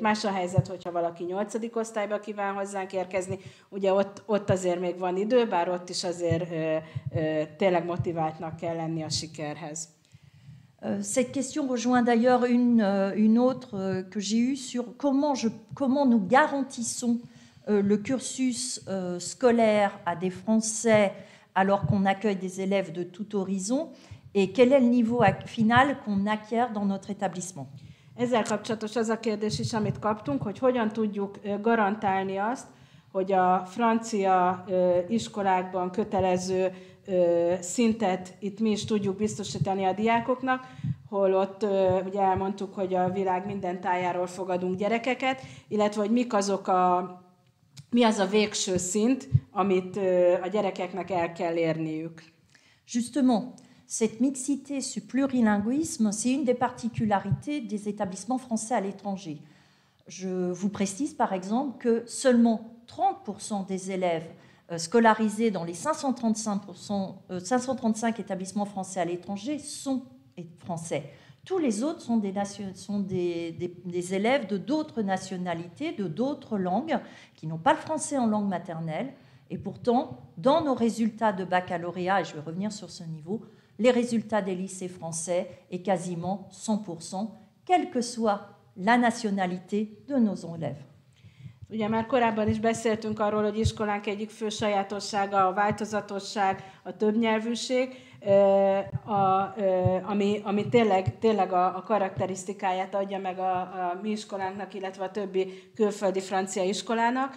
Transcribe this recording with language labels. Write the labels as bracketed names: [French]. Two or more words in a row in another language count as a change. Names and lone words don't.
[Hungarian] Más a helyzet, hogyha valaki 8. osztályba kíván hozzánk érkezni, ugye ott azért még van idő, bár ott is azért tényleg motiváltnak kell lenni a sikerhez. [French] Cette question rejoint d'ailleurs une autre que j'ai eue sur comment nous garantissons le cursus scolaire à des Français alors qu'on accueille des élèves de tout horizon et quel est le niveau final qu'on acquiert dans notre établissement. [Hungarian] Ezzel kapcsolatos az a kérdés is, amit kaptunk, hogy hogyan tudjuk garantálni azt, hogy a francia iskolákban kötelező szintet itt mi is tudjuk biztosítani a diákoknak, holott ugye elmondtuk, hogy a világ minden tájáról fogadunk gyerekeket, illetve hogy mi az a végső szint, amit a gyerekeknek el kell érniük. [French] Justement, cette mixité, ce plurilinguisme, c'est une des particularités des établissements français à l'étranger. Je vous précise par exemple que seulement 30% des élèves scolarisés dans les 535 établissements français à l'étranger sont français. Tous les autres sont des élèves de d'autres nationalités, de d'autres langues, qui n'ont pas le français en langue maternelle. Et pourtant, dans nos résultats de baccalauréat, et je vais revenir sur ce niveau, les résultats des lycées français est quasiment 100%, quelle que soit la nationalité de nos élèves. [Hungarian] Ugye már korábban is beszéltünk arról, hogy iskolánk egyik fő sajátossága a változatosság, a többnyelvűség, ami tényleg a karakterisztikáját adja meg a mi iskolánknak, illetve a többi külföldi francia iskolának.